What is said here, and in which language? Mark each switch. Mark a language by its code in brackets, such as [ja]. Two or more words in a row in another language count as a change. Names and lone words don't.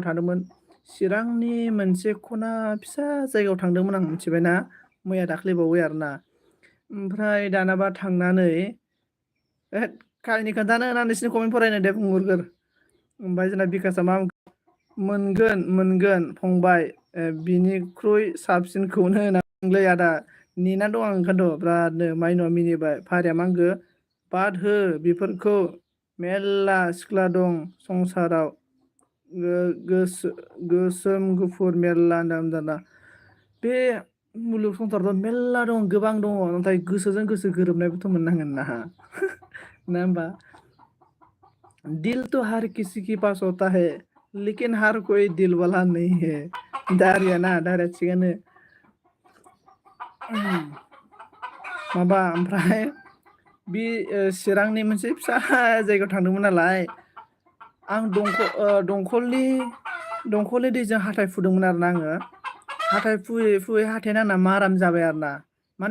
[brx] थांदोंमोन चिरांनि मोनसे खना फिसा जायगायाव थांदोंमोन आं मिथिबायना मैया दाख्लैबावै आरोना ओमफ्राय दानाबा थांनानै काहिनि खोन्थानो ना नोंसिनि कमेन्ट फरायनो दे बुंहरगोर ओमफ्राय जोंना बिकासआ मा मोनगोन फंबाय बिनिख्रुइ साबसिनखौनो होनांलै आदा नेनानै दं आं ओंखायनोथ' बिरादनो माइनावआ मिनिबाय फारिया मा होनखो बाद हो बेफोरखौ मेरला सिख्ला दं संसाराव गोसोम गुफुर मेरला दाना बे मुलुग संसारावथ' मेरला दं गोबां दङ नाथाय गोसोजों गोसो गोरोबनायबोथ' मोननांगोन ना ना होमबा [hi] दिल तो हर किसी के पास होता है लेकिन हर कोई दिल वाला नहीं [brx] है दारिया थिगानो माबा ओमफ्राय बे चिरांनि मोनसे फिसा जायगायाव थांदोंमोन नालाय आं दंखलनि दैजों हाथाय फुदोंमोन आरोना आङो हाथाय फुयै हाथाय नांना माराम जाबाय आरोना माने